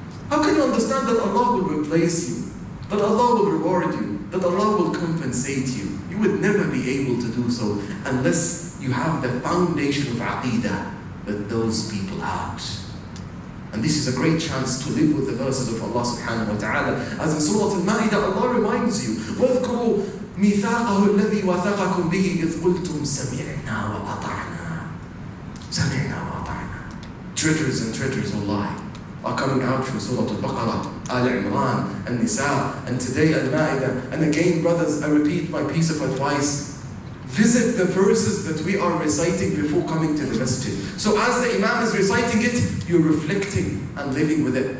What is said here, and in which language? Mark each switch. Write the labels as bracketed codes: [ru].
[en] How can you understand that Allah will replace you, that Allah will reward you, that Allah will compensate you? You would never be able to do so unless you have the foundation of Aqidah that those people had. And this is a great chance to live with the verses of Allah subhanahu wa ta'ala. As in Surah Al-Ma'idah, Allah reminds you, [ar] وَاذْكُرُوا مِيثَاقَهُ الَّذِي وَثَقَكُمْ بِهِ إِذْ قُلْتُمْ سَمِعْنَا وَأَطَعْنَا. سَمِعْنَا وَأَطَعْنَا. [en] Treasures and treasures of Allah are coming out from Surah Al-Baqarah, Al-Imran, An-Nisa, and today Al-Ma'idah. And again, brothers, I repeat my piece of advice. Visit the verses that we are reciting before coming to the masjid. So as the Imam is reciting it, you're reflecting and living with it.